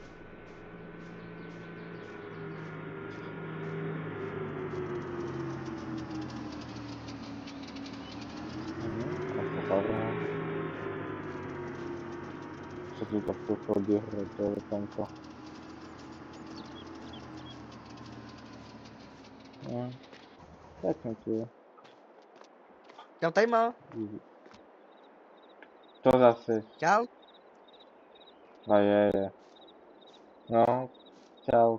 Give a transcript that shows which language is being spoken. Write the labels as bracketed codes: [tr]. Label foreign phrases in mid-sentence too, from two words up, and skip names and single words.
[sk] Ako padá. Čo tu takto chodí hrať, to je tamto. Tak tu je. Čau, Tejmo. To zase. Čau. A je. No, čau.